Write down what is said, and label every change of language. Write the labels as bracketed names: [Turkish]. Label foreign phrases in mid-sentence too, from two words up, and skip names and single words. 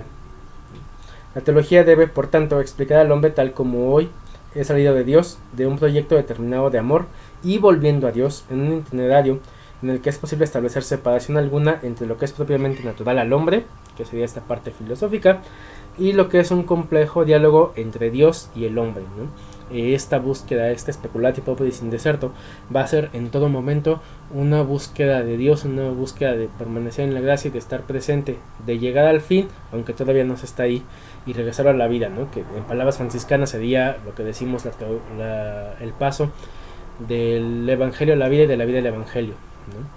[Spanish] La teología debe, por tanto, explicar al hombre tal como hoy es salido de Dios, de un proyecto determinado de amor, y volviendo a Dios en un itinerario en el que es posible establecer separación alguna entre lo que es propiamente natural al hombre, que sería esta parte filosófica, y lo que es un complejo diálogo entre Dios y el hombre, ¿no? Esta búsqueda, este [Latin] speculati pauperis in deserto, [Spanish] va a ser en todo momento una búsqueda de Dios, una búsqueda de permanecer en la gracia y de estar presente, de llegar al fin, aunque todavía no se está ahí, y regresar a la vida, ¿no? Que en palabras franciscanas sería lo que decimos el paso del evangelio a la vida y de la vida al evangelio, ¿no?